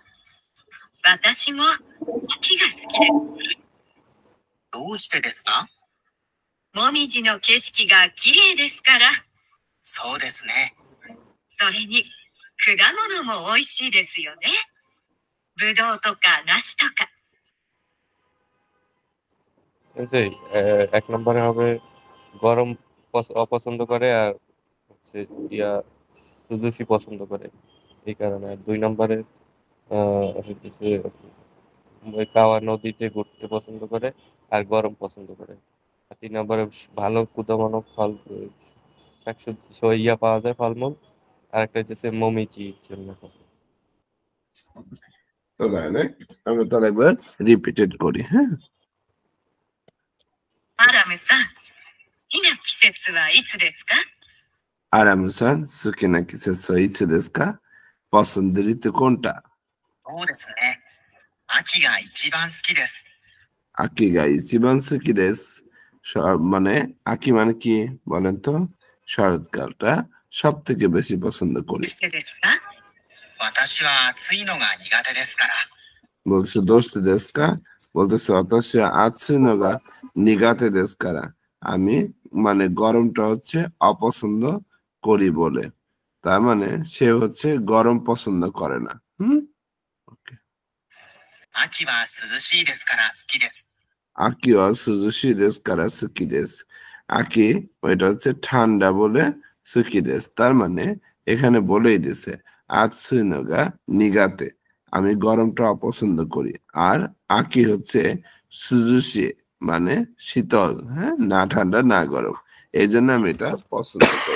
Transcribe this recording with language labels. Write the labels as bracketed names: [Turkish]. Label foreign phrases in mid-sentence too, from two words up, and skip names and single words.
[Japanese] 私も秋が好きです。どうしてですか？もみじの景色が綺麗ですから。そうですね。それに果物も美味しいですよね。ぶどうとか梨とか。 [Bangla] এক নম্বরে হবে গরম অপছন্দ করে, আর হচ্ছে সুজুশি পছন্দ করে এই কারণে। আর 2 নম্বরে হচ্ছে কাওয়া নদীতে ঘুরতে পছন্দ করে আর গরম পছন্দ করে। আর 3 নম্বরে ভালো কুদমানো ফল শাকসবজি পাওয়া যায়, ফলমূল। আর একটা হচ্ছে মমিজির জন্য পছন্দ। আমরা তাহলে একবার রিপিটেড করি। হ্যাঁ, [Japanese] アラムさん、好きな季節はいつですか？アラムさん好きな季節はいつですか? [Bangla] পছন্দের ঋতু কোনটা? [Japanese] そうですね。秋が一番好きです。秋が一番好きです. [Bangla] মানে আকি মানে কি বলেন তো? শরৎকালটা সব থেকে বেশি পছন্দ [Japanese] どう [Bangla] করি। [Japanese] してですか？私は暑いのが苦手ですから。 [Bangla] বলছে [Japanese] どうしてですか, [Bangla] বলতেছে [Japanese] 私暑いのが苦手ですから, [Bangla] আমি মানে গরমটা হচ্ছে অপছন্দ করি বলে। তার মানে সে হচ্ছে গরম পছন্দ করে না। ওকে। [Japanese] 秋は涼しいですから好きです。秋は涼しいですから好きです. [Bangla] আকি ওইটা হচ্ছে ঠান্ডা বলে [Japanese] 好きです. [Bangla] তার মানে এখানে বলেই দিছে [Japanese] 暑いのが苦手, [Bangla] আমি গরমটা অপছন্দ করি। আর আকি হচ্ছে সুজুশি মানে শীতল, হ্যাঁ, না ঠান্ডা না গরম, এই জন্য আমি এটা পছন্দ করি।